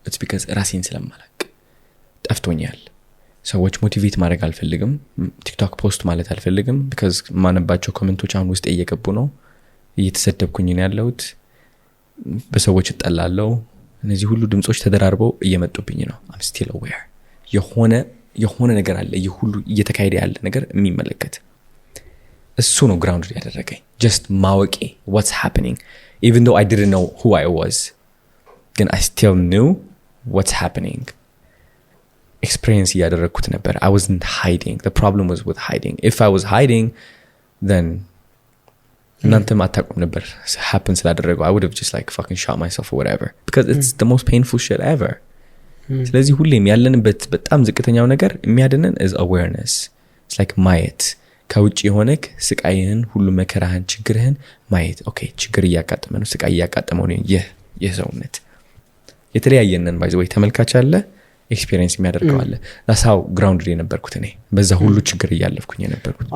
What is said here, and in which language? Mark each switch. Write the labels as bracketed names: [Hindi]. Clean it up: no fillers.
[Amharic] it's [English] because [Amharic] ራሴን ስለማላቅ ጠፍቶኛል። ሰዎች ሞቲቬት ማድረግ አልፈልግም፣ ቲክቶክ ፖስት ማለት አልፈልግም because ማነባቸው ኮሜንቶች አሁን ውስጥ እየገቡ ነው፣ እየተሰደብኩኝ ነው ያለሁት፣ በሰዎች እጠላለሁ። እነዚህ ሁሉ ድምጾች ተደራርበው እየመጡብኝ ነው። [English] I'm still aware. [Amharic] የሆነ ነገር አለ፣ ይህ ሁሉ እየተካሄደ ያለ ነገር የሚመለከት እሱ ነው ግራውንድ ያደረገኝ። [English] just [Amharic] ማወቄ [English] what's happening even though I didn't know who I was, [Amharic] ግን [English] I still knew what's happening. [Amharic] experience እያደረግኩት ነበር. [English] I wasn't hiding. The problem was with hiding. If I was hiding then [Amharic] እናንተም አታውቁም ነበር [English] happen [Amharic] ስላደረገው. [English] I would have just like fucking shot myself or whatever because it's the most painful shit ever. [Amharic] ስለዚህ ሁሌም ያለንበት በጣም ዝቅተኛው ነገር የሚያድነን [English] is awareness. It's like [Amharic] ማየት ከውጭ የሆነክ ስቃይህን ሁሉ መከራህን ችግርህን ማየት። ኦኬ ችግር እያጋጠመ ነው፣ ስቃይ እያጋጠመው ነው ይህ ሰውነት የተለያየነን ባይ ዘ ወይ ተመልካች አለ ኤክስፒሪየንስ የሚያደርገው አለ። ለሳው ግራውንድ ላይ ነበርኩት እኔ በዛ ሁሉ ችግር እያለፍኩኝ ነበርኩት።